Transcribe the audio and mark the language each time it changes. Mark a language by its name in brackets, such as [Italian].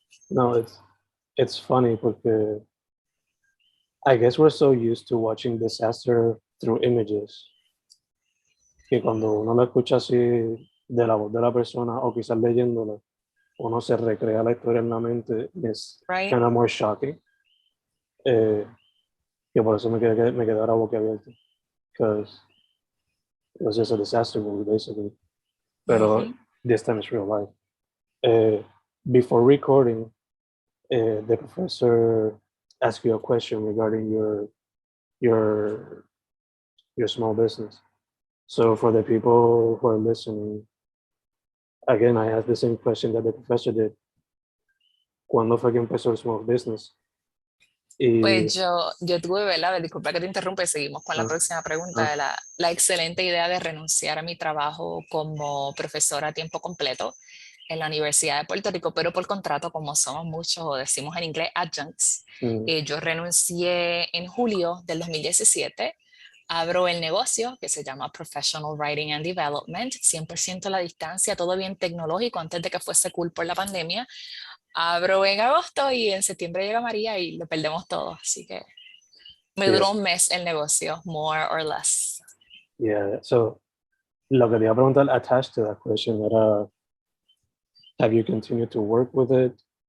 [English] No, it's funny [Spanish] porque [English] I guess we're so used to watching disaster through images [Spanish] que cuando uno la escucha así de la voz de la persona o quizás leyéndola, uno se recrea la historia en la mente. [English] It's Right. kind of more shocking. [Spanish] Que por eso me quedé ahora boquiabierto. [English] Because it was just a disaster movie, basically. [Spanish] Pero [English] this time it's real life. Before recording, the professor asked you a question regarding your small business. So for the people who are listening, again, I asked the same question that the professor did. [Spanish] ¿Cuándo fue que empezó el small business? Y, Pues yo tuve, ¿verdad? Disculpa que te interrumpa y seguimos con la próxima pregunta de la excelente idea de renunciar a mi trabajo como profesora a tiempo completo en la Universidad de Puerto Rico, pero por contrato, como somos muchos, o decimos en inglés adjuncts. Yo renuncié en julio del 2017, abro el negocio que se llama Professional Writing and Development, 100% a la distancia, todo bien tecnológico antes de que fuese cool por la pandemia. Abro en agosto y en septiembre llega María y lo perdemos todo, así que me duró un mes el negocio, [English] more or less. Yeah, so [Spanish] lo que te iba a preguntar [English] attached to that question era, have you continued to work with it?